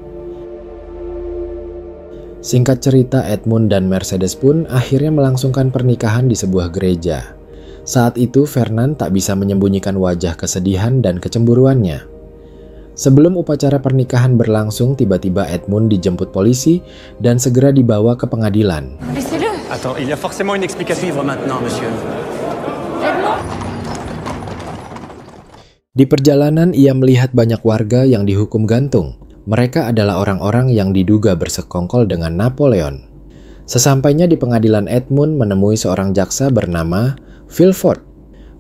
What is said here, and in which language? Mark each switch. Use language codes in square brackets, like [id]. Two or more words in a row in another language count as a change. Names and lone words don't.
[id] Singkat cerita, Edmond dan Mercedes pun akhirnya melangsungkan pernikahan di sebuah gereja. Saat itu Fernand tak bisa menyembunyikan wajah kesedihan dan kecemburuannya. Sebelum upacara pernikahan berlangsung, tiba-tiba Edmond dijemput polisi dan segera dibawa ke pengadilan. [fr] Attends, il y a forcément une explication. Suivre maintenant, monsieur. [id] Di perjalanan ia melihat banyak warga yang dihukum gantung. Mereka adalah orang-orang yang diduga bersekongkol dengan Napoleon. Sesampainya di pengadilan, Edmond menemui seorang jaksa bernama Villefort.